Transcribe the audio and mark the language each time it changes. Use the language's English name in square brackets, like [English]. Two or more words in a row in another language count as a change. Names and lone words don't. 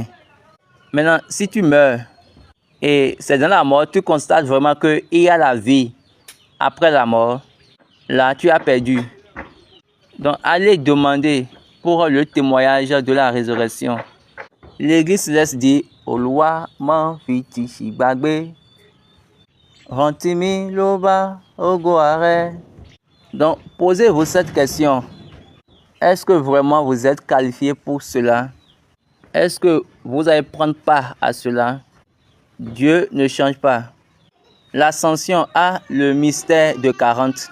[French] Maintenant, si tu meurs, et c'est dans la mort, tu constates vraiment qu'il y a la vie après la mort, là, tu as perdu. Donc, allez demander pour le témoignage de la résurrection. L'Église céleste dit, [Yoruba] Olúwa mo fi ti ṣìgbàgbé, rántí mi lọ́ba ògo rẹ. [French] Donc, posez-vous cette question. Est-ce que vraiment vous êtes qualifié pour cela? Est-ce que vous allez prendre part à cela? Dieu ne change pas. L'ascension a le mystère de 40.